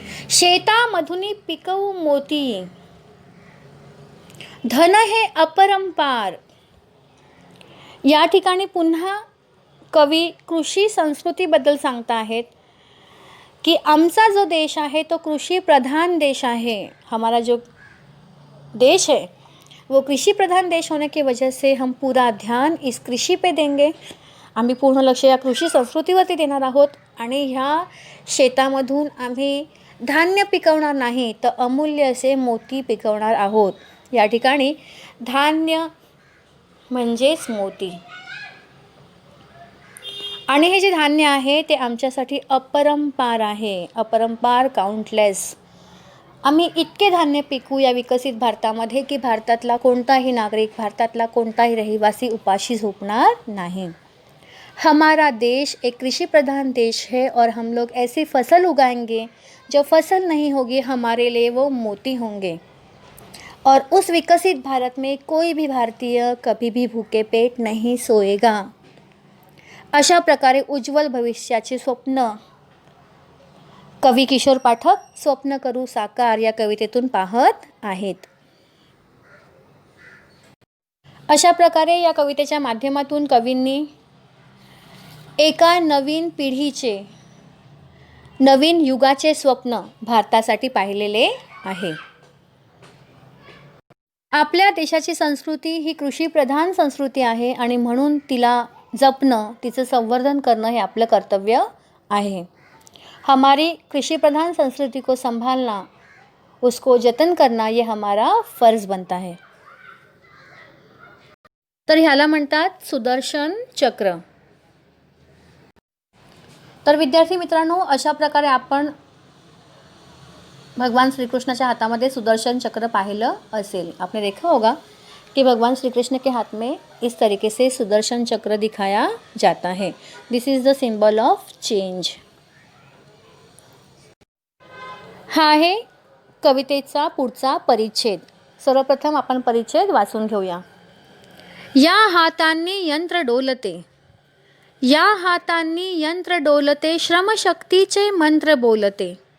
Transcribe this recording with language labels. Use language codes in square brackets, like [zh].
[mr] शेतामधून पिकवू मोती, धन हे अपरंपार. या ठिकाणी पुन्हा कवी कृषी संस्कृतीबद्दल सांगता आहेत कि आमचा जो देश आहे तो कृषि प्रधान देश आहे. [hi] हमारा जो देश है वो कृषि प्रधान देश होने की वजह से हम पूरा ध्यान इस कृषि पे देंगे. [mr] आम्ही पूर्ण लक्ष या कृषी संस्कृतीवरती देणार आहोत आणि ह्या शेतामधून आम्ही धान्य पिकवणार नाही तर अमूल्य असे मोती पिकवणार आहोत. या ठिकाणी धान्य म्हणजेच मोती. आणि हे जे धान्य आहे ते आमच्यासाठी अपरंपार आहे, अपरंपार, काउंटलेस. आम्ही इतके धान्य पिकू या विकसित भारतामध्ये की भारतातला कोणताही नागरिक, भारतातला कोणताही रहिवासी उपाशी झोपणार नहीं. [hi] हमारा देश एक कृषि प्रधान देश है और हम लोग ऐसी फसल उगाएंगे जो फसल नहीं होगी, हमारे लिए वो मोती होंगे. और उस विकसित भारत में कोई भी भारतीय कभी भी भूखे पेट नहीं सोएगा. [mr] अशा प्रकारे उज्ज्वल भविष्याचे स्वप्न कवी किशोर पाठक स्वप्न करू साकार या कवितेतून पाहत आहेत. अशा प्रकारे या कवितेच्या माध्यमातून कवींनी एका नवीन पिढीचे, नवीन युगाचे स्वप्न भारतासाठी पाहिलेले आहे. आपल्या देशाची संस्कृती ही कृषी प्रधान संस्कृती आहे आणि म्हणून तिला जपणं, तिचं संवर्धन करणं हे आपलं कर्तव्य आहे. [hi] हमारी कृषि प्रधान संस्कृति को संभालना, उसको जतन करना ये हमारा फर्ज बनता है. [mr] तर ह्याला म्हणतात सुदर्शन चक्र. तर विद्यार्थी मित्रांनो, अशा प्रकारे आपण भगवान श्री कृष्ण के हाथामध्ये सुदर्शन चक्र पाहिलं असेल. [hi] आपने देखा होगा कि भगवान श्री कृष्ण के हाथ में इस तरीके से सुदर्शन चक्र दिखाया जाता है. [en] This is the symbol of change. [mr] हा आहे कवितेचा पुढचा परिच्छेद. सर्वप्रथम आपण परिच्छेद वाचून घेऊया. या हातांनी यंत्र डोलते, या हातांनी यंत्र डोलते, श्रमशक्तीचे मंत्र बोलते.